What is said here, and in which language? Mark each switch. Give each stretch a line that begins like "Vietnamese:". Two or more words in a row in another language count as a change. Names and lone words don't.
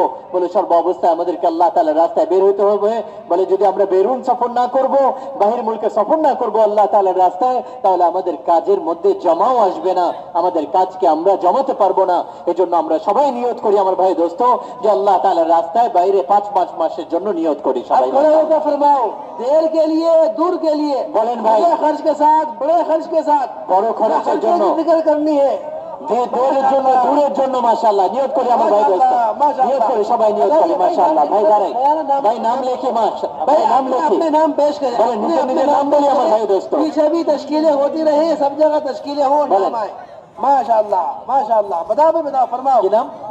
Bangla: বলে সর্ব অবস্থায় আমাদেরকে আল্লাহ তাআলার রাস্তায় বের হইতে হবে। বলে যদি আমরা বেরুন সফর না করব, বাহির মুলকে সফর না করব আল্লাহ তাআলার রাস্তায়, তাহলে আমাদের কাজের মধ্যে জমাও আসবে না, আমাদের কাজকে আমরা জমাতে পারবো না। এজন্য আমরা সবাই নিয়ত করি আমার ভাই দোস্ত যে আল্লাহ তাআলার রাস্তায় বাইরে 5 মাসের জন্য নিয়ত করি সবাই।
Urdu: ফরমাও دیر کے لیے دور کے لیے
Bangla: বলেন ভাই,
Urdu: خرچ کے ساتھ بڑے خرچ کے ساتھ
Bangla: বড় খরচের জন্য
Urdu: ذکر کرنی ہے
Bangla: দূরের জন্য দূরের জন্য মাশাআল্লাহ নিয়ত করি আমার ভাই দোস্ত, নিয়ত করি সবাই নিয়ত করি মাশাআল্লাহ। ভাই দাঁড়াই, ভাই নাম লেখে মাশাআল্লাহ, ভাই নাম লেখে
Urdu: اپنے نام پیش کریں،
Bangla: বলেন নিজে নিজে নাম বলি আমার ভাই দোস্ত।
Urdu: پیچھے بھی تشکیلیں ہوتی رہیں، سب جگہ تشکیلیں ہوں، نام آئے. ماشاء اللہ ماشاء اللہ. بتاؤ فرماؤ
Bangla: কি নাম؟